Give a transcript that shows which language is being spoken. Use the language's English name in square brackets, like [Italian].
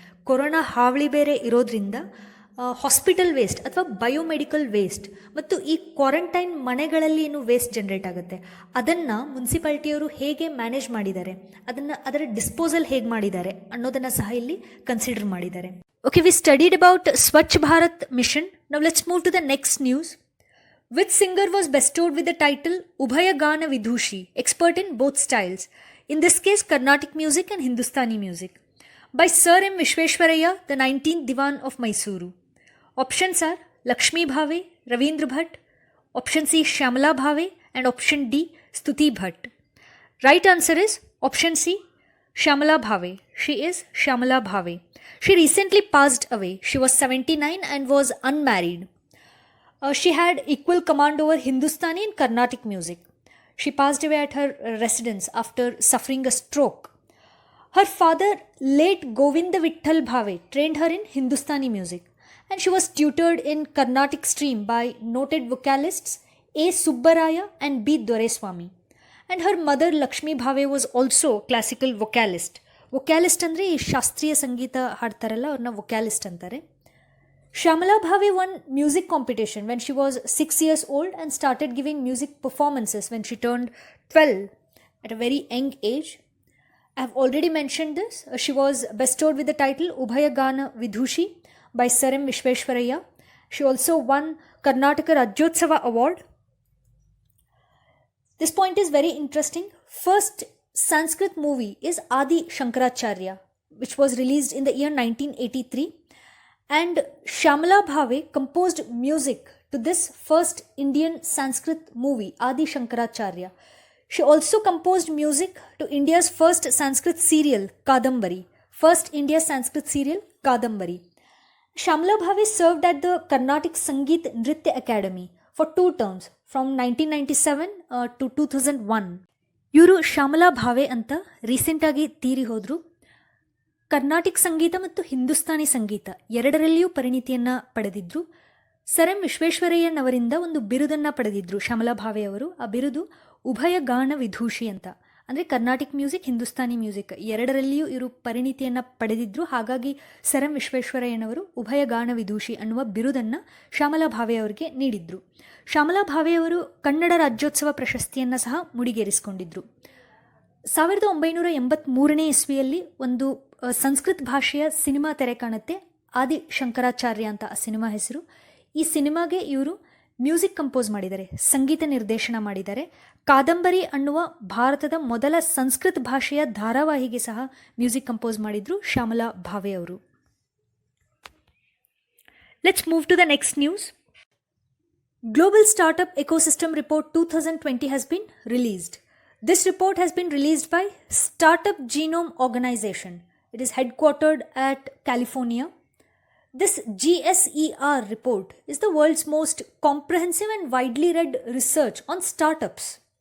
[Kannada] Corona ಹಾವಳಿ ಬೇರೆ ಇರೋದ್ರಿಂದ ಹಾಸ್ಪಿಟಲ್ ವೇಸ್ಟ್ ಅಥವಾ ಬಯೋಮೆಡಿಕಲ್ ವೇಸ್ಟ್ ಮತ್ತು ಈ ಕ್ವಾರಂಟೈನ್ ಮನೆಗಳಲ್ಲಿ ಏನು ವೇಸ್ಟ್ ಜನರೇಟ್ ಆಗುತ್ತೆ ಅದನ್ನು ಮುನ್ಸಿಪಾಲ್ಟಿಯವರು ಹೇಗೆ ಮ್ಯಾನೇಜ್ ಮಾಡಿದ್ದಾರೆ, ಅದರ ಡಿಸ್ಪೋಸಲ್ ಹೇಗೆ ಮಾಡಿದ್ದಾರೆ ಅನ್ನೋದನ್ನು ಸಹ ಇಲ್ಲಿ ಕನ್ಸಿಡರ್ ಮಾಡಿದ್ದಾರೆ. [English] Okay, we studied about Swachh Bharat mission. Now let's move to the next news. Which singer was bestowed with the title Ubhaya Gana Vidushi, expert in both styles? In this case, Carnatic music and Hindustani music. By Sir M. Vishweshwaraya, the 19th Diwan of Mysuru. Options are Lakshmi Bhave, Ravindra Bhatt, option C Shyamala Bhave, and option D Stuti Bhatt. Right answer is option C Shyamala Bhave. She is Shyamala Bhave. She recently passed away. She was 79 and was unmarried. She had equal command over Hindustani and Carnatic music. She passed away at her residence after suffering a stroke. Her father, late Govinda Vitthal Bhave, trained her in Hindustani music, and she was tutored in Carnatic stream by noted vocalists A. Subbaraya and B. Doreswamy. And her mother Lakshmi Bhave was also classical vocalist. [Kannada] Vocalist andre ಈ ಶಾಸ್ತ್ರೀಯ ಸಂಗೀತ ಹಾಡ್ತಾರಲ್ಲ ಅವ್ರನ್ನ vocalist ಅಂತಾರೆ. [English] Shyamala Bhave won music competition when she was 6 years old and started giving music performances when she turned 12 at a very young age. I have already mentioned this. She was bestowed with the title Ubhayagana Vidhushi by Sir M. Vishweshwaraya. She also won Karnataka Rajyotsava Award. This point is very interesting. First Sanskrit movie is Adi Shankaracharya, which was released in the year 1983. And Shyamala Bhave composed music to this first Indian Sanskrit movie, Adi Shankaracharya. She also composed music to India's first Sanskrit serial, Kadambari. First India Sanskrit serial, Kadambari. Shyamala Bhave served at the Carnatic Sangeet Nritya Academy for 2 terms from 1997 to 2001. [Kannada] ಇವರು ಶ್ಯಾಮಲಾ ಭಾವೆ ಅಂತ ರೀಸೆಂಟಾಗಿ ತೀರಿ ಹೋದರು. Carnatic ಸಂಗೀತ ಮತ್ತು ಹಿಂದೂಸ್ತಾನಿ ಸಂಗೀತ ಎರಡರಲ್ಲಿಯೂ ಪರಿಣಿತಿಯನ್ನು ಪಡೆದಿದ್ದರು. Sir M ವಿಶ್ವೇಶ್ವರಯ್ಯನವರಿಂದ ಒಂದು ಬಿರುದನ್ನು ಪಡೆದಿದ್ದರು ಶ್ಯಾಮಲಾ ಭಾವೆ ಅವರು. ಆ ಬಿರುದು ಉಭಯ ಗಾನ ವಿದೂಷಿ ಅಂತ. ಅಂದರೆ ಕರ್ನಾಟಿಕ್ ಮ್ಯೂಸಿಕ್, ಹಿಂದೂಸ್ತಾನಿ ಮ್ಯೂಸಿಕ್ ಎರಡರಲ್ಲಿಯೂ ಇವರು ಪರಿಣಿತಿಯನ್ನು ಪಡೆದಿದ್ದರು. ಹಾಗಾಗಿ ಸರ್ ಎಂ ವಿಶ್ವೇಶ್ವರಯ್ಯನವರು ಉಭಯ ಗಾನ ವಿದೂಷಿ ಅನ್ನುವ ಬಿರುದನ್ನು ಶ್ಯಾಮಲಾ ಭಾವೆ ಅವರಿಗೆ ನೀಡಿದ್ರು. ಶ್ಯಾಮಲಾ ಭಾವೆಯವರು ಕನ್ನಡ ರಾಜ್ಯೋತ್ಸವ ಪ್ರಶಸ್ತಿಯನ್ನು ಸಹ ಮುಡಿಗೇರಿಸಿಕೊಂಡಿದ್ದರು. 1983ನೇ ಇಸ್ವಿಯಲ್ಲಿ ಒಂದು ಸಂಸ್ಕೃತ ಭಾಷೆಯ ಸಿನಿಮಾ ತೆರೆ ಕಾಣುತ್ತೆ, ಆದಿ ಶಂಕರಾಚಾರ್ಯ ಅಂತ ಆ ಸಿನಿಮಾ ಹೆಸರು. ಈ ಸಿನಿಮಾಗೆ ಇವರು ಮ್ಯೂಸಿಕ್ ಕಂಪೋಸ್ ಮಾಡಿದ್ದಾರೆ, ಸಂಗೀತ ನಿರ್ದೇಶನ ಮಾಡಿದ್ದಾರೆ. ಕಾದಂಬರಿ ಅನ್ನುವ ಭಾರತದ ಮೊದಲ ಸಂಸ್ಕೃತ ಭಾಷೆಯ ಧಾರಾವಾಹಿಗೆ ಸಹ ಮ್ಯೂಸಿಕ್ ಕಂಪೋಸ್ ಮಾಡಿದ್ರು ಶ್ಯಾಮಲಾ ಭಾವೆ ಅವರು. [English] Let's move to the next news. Global Startup Ecosystem Report 2020 has been released. This report has been released by Startup Genome Organization. It is headquartered at California. This GSER report is the world's most comprehensive and widely read research on startups.